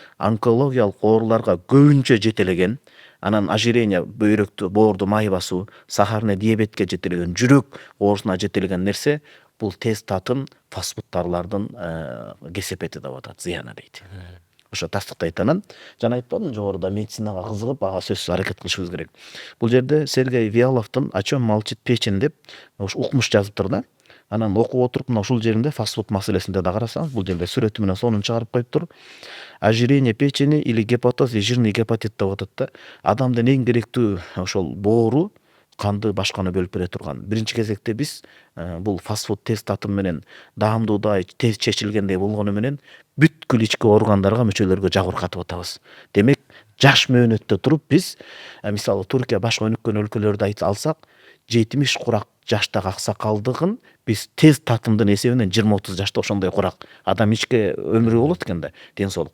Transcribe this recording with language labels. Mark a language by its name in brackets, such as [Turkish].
[Kyrgyz] Онкологиялык ооруларга көбүнчө жетелеген, анан ожирение, бөйрөктү, боорду май басуу, сахарный диабетке жетелеген, жүрөк оорусуна жетелеген нерсе бул тез татым фастфудтарлардын кесепети деп атат, зыяны дейт. Ошо тастыктайт. Анан жана айтпадым, жогоруда медицинага кызыгып, ага сөзсүз аракет кылышыбыз керек. Бул жерде Сергей Виаловдун [Russian] «О чем молчит печень» [Kyrgyz] деп укмуш жазыптыр да. Анан окуп отуруп, мына ушул жеринде фастфуд маселесинде да карасаңыз, бул жерде сүрөтү менен сонун чыгарып коюптур. [Russian] Ожирение печени или гепатоз и жирный гепатит [Kyrgyz] деп атат да. Адамдын эң керектүү ошол боору канды башканы бөлүп бере турган. Биринчи кезекте биз бул фастфуд тез татым менен даамдуудай, тез чечилгендей болгону менен бүткүл ички органдарга, мүчөлөргө жабыркатып атабыз. Демек, жаш мөөнөттө туруп биз мисалы Туркия башка өнүккөн өлкөлөрдү алсак, 70 курак жаштагы аксакалдыгын биз тез татымдын эсебинен 20-30 жашта ошондой курак адам ичке өмүрү болот экен да, ден соолук.